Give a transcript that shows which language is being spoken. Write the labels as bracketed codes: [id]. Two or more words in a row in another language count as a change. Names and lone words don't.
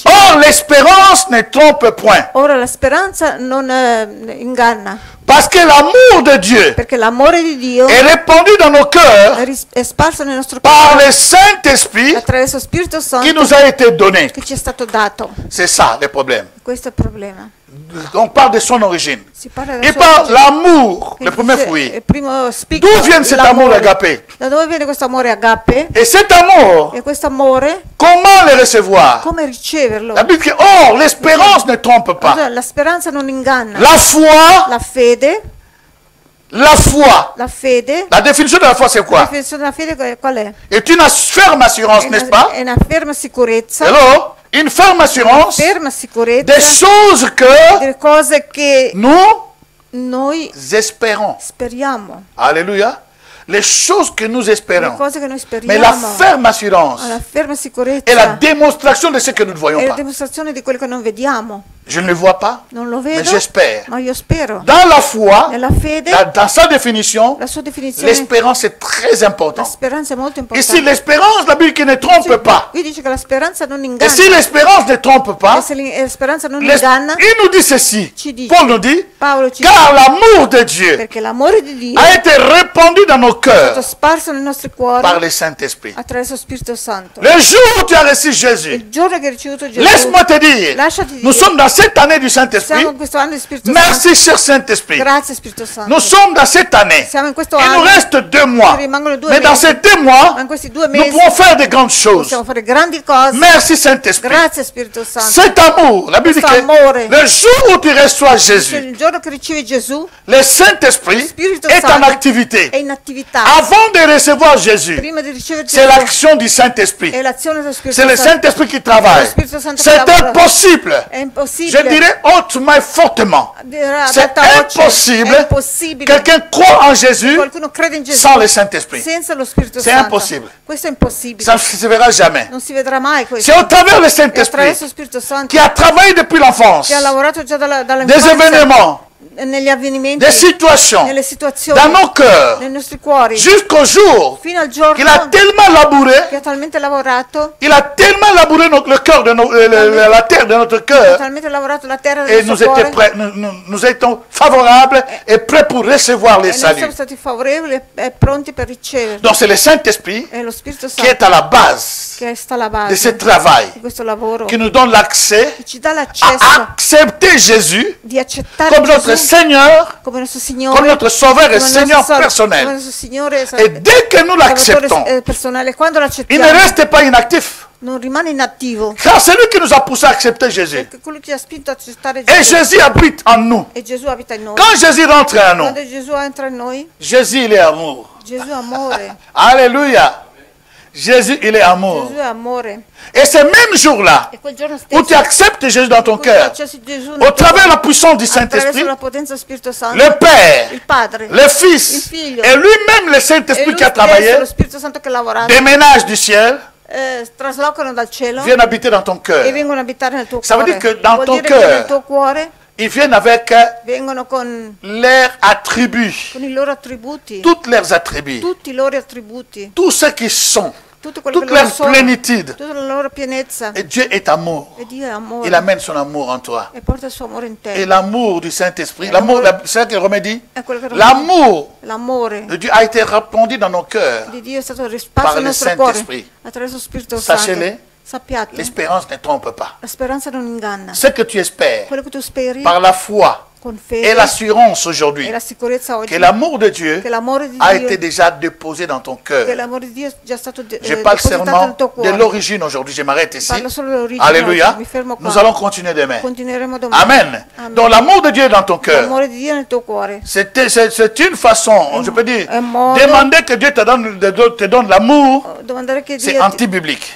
[fr] Or, l'espérance ne trompe point. [it] ora la speranza non inganna, [fr] Parce que l'amour de Dieu [it] perché l'amore di Dio [fr] est répandu dans nos cœurs [it] è sparso nel nostro [fr] par [it] cuore [fr] le Saint-Esprit [it] attraverso lo Spirito [fr] qui [it] Santo [fr] nous a été donné. [it] che ci è stato dato. [fr] C'est ça le problème. [it] Questo è il problema. [fr] On parle de son origine. [it] Si parla della [fr] Et [it] sua [fr] par [it] origine. [fr] l'amour, le [it] Quindi [fr] premier [it] dice, [fr] fruit. [it] il primo spicchio, [fr] D'où vient cet amour [it] l'amore. [fr] agapé? [it] Da dove viene questo amore agape? [fr] Et cet amour, [it] E questo amore, [fr] comment le recevoir? [it] come riceverlo? [fr] La Bible dit, or, l'espérance ne trompe pas. [it] La speranza non inganna. [fr] La foi, [it] La fede, [fr] la foi. [it] la fede, [fr] La définition de la foi, c'est [it] la [fr] quoi? [it] definizione della fede qual è? [fr] Est une ferme assurance, n'est-ce pas? [it] È una ferma sicurezza, [fr] Hello? Une ferme assurance [it] ferma sicurezza [fr] des choses que [it] delle cose che [fr] nous [it] noi [fr] espérons. [it] speriamo, [fr] Alléluia. Les choses que nous [it] le [fr] espérons. [it] cose che noi [fr] Mais la [it] speriamo, [fr] ferme assurance [it] la ferma sicurezza [fr] est la démonstration de ce que nous ne voyons [it] è la [fr] pas. [it] dimostrazione di quello che non vediamo. [fr] Je ne le vois pas, [it] Non lo [fr] mais [it] vedo, [fr] j'espère. [it] ma io spero. [fr] Dans la foi, [it] Nella fede, [fr] dans sa définition, [it] la sua definizione, [fr] l'espérance est très [it] la [fr] importante. [it] speranza è molto importante. [fr] Ici, l'espérance, la Bible qui ne trompe pas. [it] Qui dice che la speranza non [fr] Et [it] inganna. [fr] si l'espérance ne trompe [it] E [fr] pas, [it] se la speranza non inganna, [fr] il nous dit ceci. [it] ci dice, [fr] Paul nous dit, [it] Paolo ci [fr] car [it] dice, [fr] l'amour de Dieu [it] perché l'amore di Dio [fr] a été répandu dans nos [it] è stato [fr] cœurs [it] sparso nei nostri [fr] par [it] cuori [fr] le Saint-Esprit. [it] attraverso lo Spirito Santo. [fr] Le jour où tu as reçu Jésus, [it] Il giorno che hai ricevuto Gesù, [fr] laisse-moi te dire, [it] lasciati dire, [fr] nous sommes dans cette année du [it] siamo [fr] Saint-Esprit. [it] in questo anno di Spirito [fr] Merci, [it] Santo. [fr] cher Saint-Esprit. [it] Grazie Spirito Santo. [fr] Nous sommes dans cette année. [it] Siamo in questo [fr] Il nous [it] anno, [fr] reste 2 mois. [it] ci rimangono 2 [fr] Mais dans [it] mesi, [fr] ces 2 mois, [it] ma in questi 2 [fr] nous [it] mesi [fr] pouvons faire de grandes choses. [it] possiamo fare grandi cose. [fr] Merci, Saint-Esprit. [it] Grazie Spirito Santo. [fr] Cet amour, la Bible dit [it] Questo amore. [fr] que le jour où tu reçois [it] Dice, [fr] Jésus, [it] il giorno che ricevi Gesù [fr] le Saint-Esprit [it] Spirito [fr] est en [it] Santo [fr] activité. [it] è in attività. [fr] Avant de recevoir Jésus, [it] Prima di ricevere [fr] c'est [it] Gesù [fr] l'action du Saint-Esprit. [it] è l'azione dello Spirito [fr] C'est le [it] Santo. [fr] Saint-Esprit qui travaille. [it] Lo Spirito Santo [fr] C'est [it] che lavora. [fr] impossible. [it] È [fr] Je [it] impossibile. [fr] dirais hautement et fortement. C'est impossible. [it] È impossibile. [fr] Quelqu'un croit en Jésus [it] Qualcuno crede in Gesù [fr] sans le Saint-Esprit. [it] senza lo Spirito [fr] C'est [it] Santo. impossibile. Questo è impossibile. [fr] Ça ne se verra jamais. [it] Non si vedrà mai questo. [fr] C'est au travers du [it] È [fr] Saint-Esprit [it] attraverso lo Spirito Santo [fr] qui a travaillé depuis l'enfance, [it] che ha lavorato già [fr] des [it] dall'infanzia [fr] événements, [it] negli avvenimenti, [fr] des situations, [it] nelle situazioni, [fr] dans nos cœurs, [it] nei nostri cuori, [fr] jusqu'au jour [it] fino al giorno [fr] qu'il a tellement labouré, [it] che ha talmente lavorato, [fr] il a tellement labouré le cœur de la terre de notre [it] ha [fr] cœur, [it] talmente lavorato la terra [fr] et [it] del [fr] nous, [it] suo [fr] étions [it] cuore, [fr] prêts, nous étions favorables et prêts pour recevoir [it] e [fr] les [it] noi siamo [fr] saluts. [it] stati favorevoli e pronti per ricevere. [fr] Donc c'est le Saint-Esprit [it] È lo Spirito [fr] qui est [it] Santo [fr] à la base [it] che sta alla [fr] de [it] base [fr] ce travail, [it] di questo lavoro, [fr] qui nous donne l'accès [it] che ci dà [fr] à [it] l'accesso [fr] accepter Jésus [it] di accettare [fr] comme notre [it] Gesù [fr] Seigneur, [it] come nostro Signore, [fr] comme notre Sauveur et [it] come [fr] Seigneur [it] come [fr] personnel. [it] nostro Signore [fr] Et dès que nous l'acceptons, [it] Salvatore personale. Quando [fr] il [it] l'accettiamo [fr] ne reste pas inactif. [it] non rimane inattivo, [fr] Car c'est lui qui nous a poussé à accepter Jésus. [it] perché quello che ci ha spinto a accettare [fr] Et [it] Gesù, [fr] Jésus habite en nous. [it] e Gesù abita in noi. [fr] Quand Jésus rentre en nous, [it] Quando Gesù entra in noi, [fr] Jésus, il est amour. [it] Gesù è amore, [fr] Alléluia. Jésus, il est amour. [it] Gesù è amore. [fr] Et ce même jour-là, [it] E quel giorno [fr] où tu [it] stesso, [fr] acceptes Jésus dans ton [it] in cui [fr] cœur, [it] accessi Gesù [fr] au travers de la puissance du [it] attraverso [fr] Saint-Esprit, [it] la potenza dello Spirito Santo, [fr] le Père, [it] il Padre, [fr] le Fils [it] il Figlio, [fr] et lui-même le [it] e [fr] Saint-Esprit [it] lui [fr] qui a [it] stesso, [fr] travaillé, [it] lo Spirito Santo che ha lavorato, [fr] déménage du ciel, [it] traslocano dal cielo [fr] viennent habiter dans ton [it] e [fr] cœur. [it] vengono a abitare nel tuo [fr] Ça veut [it] cuore. [fr] dire que dans [it] Vuol [fr] ton [it] dire che [fr] cœur, [it] nel tuo cuore [fr] Ils viennent avec [it] vengono con [fr] leurs attributs, [it] i loro attributi, [fr] tous leurs attributs, [it] tutti i loro attributi, [fr] tout ce qu'ils sont, [it] tutto quello [fr] toute [it] che loro [fr] leur [it] sono, [fr] plénitude. [it] tutta la loro pienezza. [fr] Et Dieu est amour. [it] E Dio è amore. [fr] Il amène son amour en toi. [it] E porta il suo amore in te. [fr] Et l'amour du Saint-Esprit, l'amour, c'est ça que Romain dit, [it] È quello che [fr] l'amour [it] l'amore [fr] de Dieu a été répandu dans nos cœurs. [it] di Dio è stato [fr] Par [it] risparmio [fr] le [it] nel nostro cuore [fr] Saint-Esprit. [it] attraverso lo Spirito [fr] Sachez-le, [it] Santo. Sappiate, [fr] l'espérance ne trompe pas. [it] la speranza non inganna. [fr] Ce que tu espères [it] Quello che tu speri [fr] par la foi [it] con [fr] et [it] fede [fr] l'assurance aujourd'hui [it] e la sicurezza oggi [fr] que l'amour de Dieu [it] che l'amore di [fr] a [it] Dio, [fr] été déjà déposé dans ton [it] che [fr] cœur. [it] l'amore di Dio è già stato [fr] Je parle [it] depositato [fr] seulement [it] nel tuo [fr] de [it] cuore. [fr] l'origine aujourd'hui. Je m'arrête ici. [it] Parlo solo dell'origine [fr] Alléluia. [it] oggi, mi fermo qua. [fr] Nous allons continuer demain. [it] Continueremo domani. [fr] Amen. [it] Amen. [fr] Donc l'amour de Dieu est dans ton cœur. [it] L'amore di Dio nel tuo cuore. [fr] C'est une façon, je peux dire, [it] un modo- [fr] demander que Dieu te donne l'amour, [it] Domandare che [fr] c'est [it] Dio [fr] anti-biblique.